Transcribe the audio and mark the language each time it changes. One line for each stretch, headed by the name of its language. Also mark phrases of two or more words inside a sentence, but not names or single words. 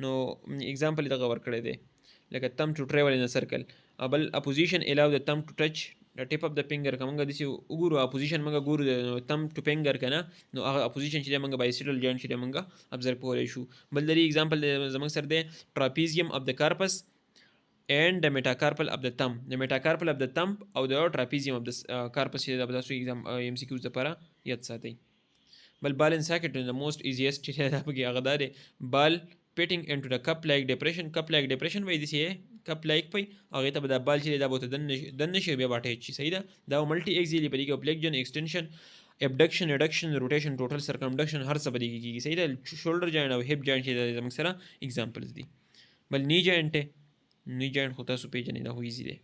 Pashto: نو اگزامپل یې دغه ورکړی دی لکه
English: thumb to travel in a circle. بل opposition allow the thumb to touch the tip of the finger.
Pashto: که موږ داسې وګورو اپوزیشن موږ ګورو
English: thumb to finger
Pashto: که نه، نو هغه اپوزیشن چې دی موږ
English: bisaddle joint
Pashto: چې دی موږ ابزرو کولی شو. بل د دې اگزامپل زموږ سره دی
English: trapezium of the carpus and the metacarpal of the thumb. The metacarpal of the thumb
Pashto: او د
English: trapezium of the carpus
Pashto: چې د تاسو ایگزام MCQs لپاره یاد ساتئ.
English: بل ball and socket the most easiest
Pashto: چې دا پکې هغه دا دی
English: ball fitting into the cup like depression. cup like depression
Pashto: وایي داسې
English: cup like
Pashto: پی هغې ته به دا بال چې دی دا به ورته دننه شي بیا به اټیچ شي. صحیح ده. دا
English: multi axial
Pashto: په دې کې
English: flexion extension abduction reduction rotation total circumduction
Pashto: هر څه په دې کې کېږي. صحیح ده.
English: shoulder joint
Pashto: او
English: hip joint
Pashto: چې زموږ سره ایگزامپلز دي. بل
English: knee joint knee joint
Pashto: خو تاسو پیژنئ، دا خو ایزي دی.